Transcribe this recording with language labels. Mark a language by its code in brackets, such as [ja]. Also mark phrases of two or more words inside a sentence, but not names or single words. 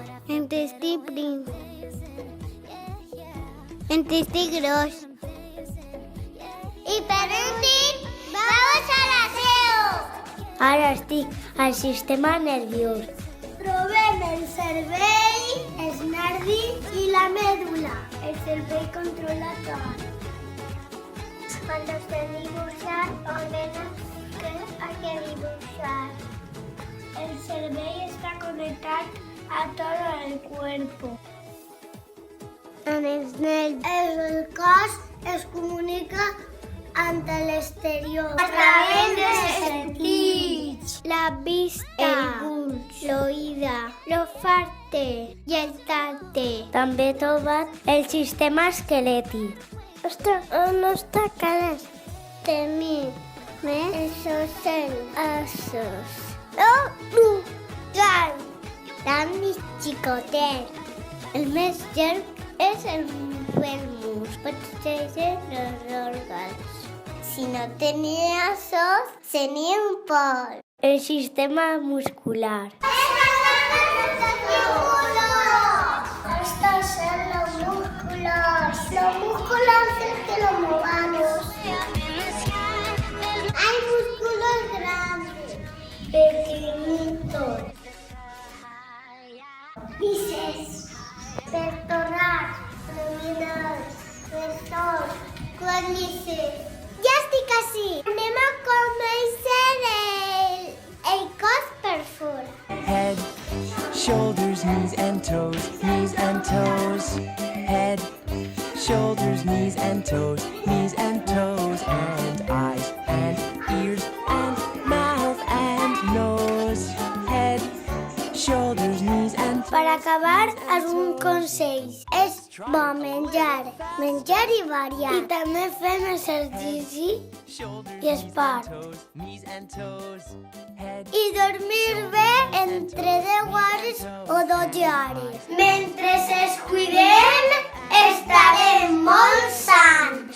[ca] Intestí prim. Intestí gros. I per últim, [es] vamos a l'aseo. [ca] Ara estic al sistema nerviós. Trobem el cervell, els nervis i la mèdula. El cervell controla tot. [es] Cuando esté dibujar, ordena que hay que dibujar. El cervell está conectado a todo el cuerpo. [ca] En el cos es comunica ante l'exterior a través dels sentits, la vista, el gust, l'oïda, l'olfacte i el tacte. També he trobat el sistema esquelètic. Ostres, no està clar. Tenim esos ossos. Tan xicotet. El més llarg és el fèmur. Protegeix els òrgans. Si no tenia ossos, seria un pol. El sistema muscular. [es] Estos son los músculos. Los músculos hacen que los movamos. Hay músculos grandes, pequeñitos. [ca] Bíceps, pectorals, abdominals, flexors, quadríceps. Ja estic així. Anem a conèixer el cos per fora. [en] Head, shoulders, knees and toes, knees and toes. Head, shoulders, knees and toes, knees and toes. And eyes and ears and mouth and nose. Head, shoulders, knees and [ca] Per acabar, algun consell. És bo menjar i variar. I també fem exercici i esport. [en] knees and toes. Head, [ca] I dormir bé entre 10 hores o 12 hores. Mentre ens cuidem, estarem molt sans.